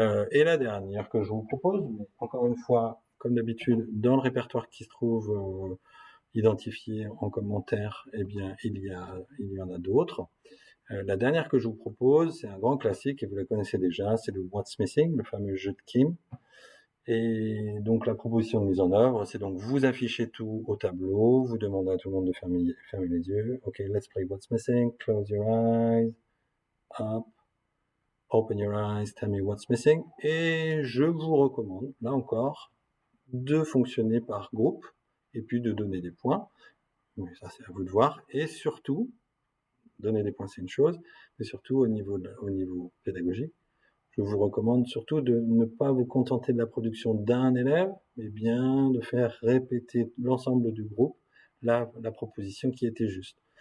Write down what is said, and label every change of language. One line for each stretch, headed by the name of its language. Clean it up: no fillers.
French: Et la dernière que je vous propose, mais encore une fois, comme d'habitude, dans le répertoire qui se trouve identifié en commentaire, eh bien, il y en a d'autres. La dernière que je vous propose, c'est un grand classique et vous la connaissez déjà, c'est le What's Missing, le fameux jeu de Kim. Et donc la proposition de mise en œuvre, c'est donc vous affichez tout au tableau, vous demandez à tout le monde de fermer les yeux.
English: Ok, let's play What's Missing, close your eyes, up, open your eyes, tell me what's missing.
French: Et je vous recommande, là encore, de fonctionner par groupe et puis de donner des points. Mais ça, c'est à vous de voir. Et surtout, donner des points, c'est une chose, mais surtout au niveau pédagogique, je vous recommande surtout de ne pas vous contenter de la production d'un élève, mais bien de faire répéter l'ensemble du groupe la proposition qui était juste.